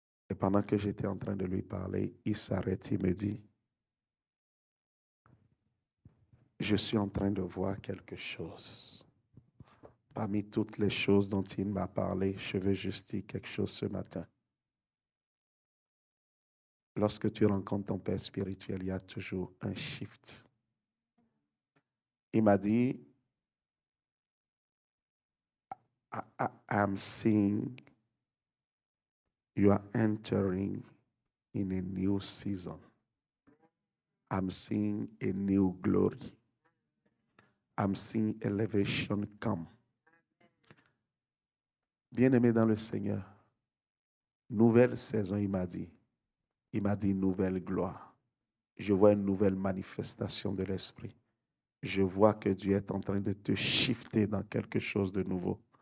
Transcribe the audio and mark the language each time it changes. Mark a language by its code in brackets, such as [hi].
[fr] Et pendant que j'étais en train de lui parler, il s'arrête, il me dit, je suis en train de voir quelque chose. Parmi toutes les choses dont il m'a parlé, je veux juste dire quelque chose ce matin. Lorsque tu rencontres ton père spirituel, il y a toujours un shift. Il m'a dit, [en] I'm seeing you are entering in a new season. I'm seeing a new glory. I'm seeing elevation come. [fr] Bien-aimé dans le Seigneur, nouvelle saison, il m'a dit. Il m'a dit nouvelle gloire. Je vois une nouvelle manifestation de l'Esprit. Je vois que Dieu est en train de te shifter dans quelque chose de nouveau.